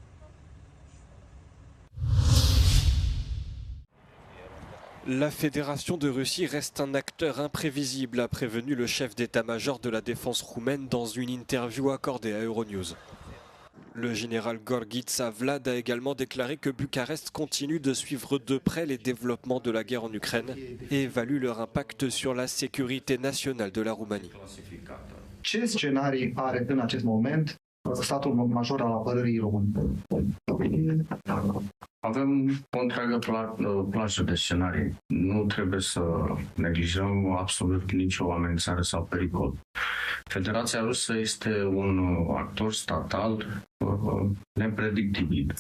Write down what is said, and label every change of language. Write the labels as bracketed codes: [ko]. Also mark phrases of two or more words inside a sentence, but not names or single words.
[fr] La Fédération de Russie reste un acteur imprévisible, a prévenu le chef d'état-major de la défense roumaine dans une interview accordée à Euronews. Le général Gorghița Vlad a également déclaré que Bucarest continue de suivre de près les développements de la guerre en Ukraine et évalue leur impact sur la sécurité nationale de la Roumanie. [ro] Ce scenarii are în acest moment statul major al apărării române? Avem o întreagă plajă de scenarii. Nu trebuie să neglijăm absolut nicio amenințare sau pericol. Federația Rusă este un actor statal nepredictibil.